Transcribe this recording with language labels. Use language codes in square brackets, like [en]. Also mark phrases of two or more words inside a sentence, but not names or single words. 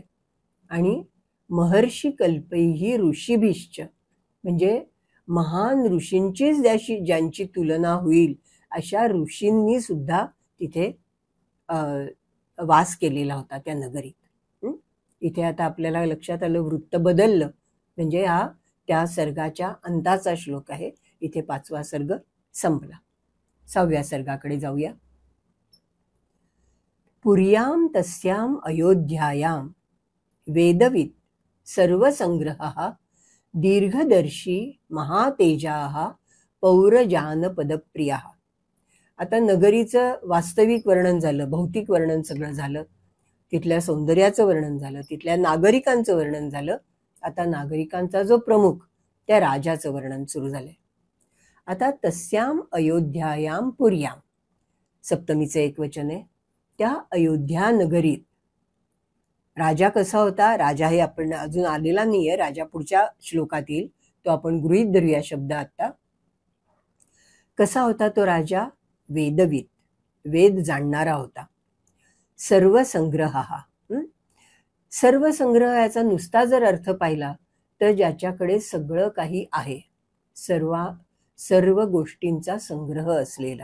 [mr] आणि [sa] महर्षी कल्पैही ऋषिभिश्च, [mr] म्हणजे महान ऋषींचीच ज्यांची तुलना होईल अशा ऋषींनी सुद्धा तिथे वास केलेला होता त्या नगरीत. इथे आता आपल्याला लक्षात आलं, वृत्त बदललं. म्हणजे हा त्या सर्गाच्या अंताचा श्लोक आहे. इथे 5वा सर्ग संपला. 6व्या सर्गाकडे जाऊया. [sa] पुर्यां तस्यां अयोध्यायां वेदवित् सर्वसंग्रहः दीर्घदर्शी महातेजाः पौरजानपदप्रियः. [mr] आता नगरीचं वास्तविक वर्णन झालं, भौतिक वर्णन सगळं झालं, तिथल्या सौंदर्याचं वर्णन झालं, तिथल्या नागरिकांचं वर्णन झालं. आता नागरिकांचा जो प्रमुख त्या राजाचं वर्णन सुरू झालंय. आता [sa] तस्याम अयोध्यायाम पुर्याम, [mr] सप्तमीचं एकवचन आहे. त्या अयोध्या नगरीत राजा कसा होता? राजा हे आपण अजून आलेला नाहीये, राजा पुढच्या श्लोकात येईल, तो आपण गृहीत धरूया शब्द आता. कसा होता तो राजा? वेदविद, वेद जाणणारा होता. सर्वसंग्रह, सर्वसंग्रह याचा नुसता जर अर्थ पाहिला तर ज्याच्याकडे सगळं काही आहे, सर्व गोष्टींचा संग्रह असलेला.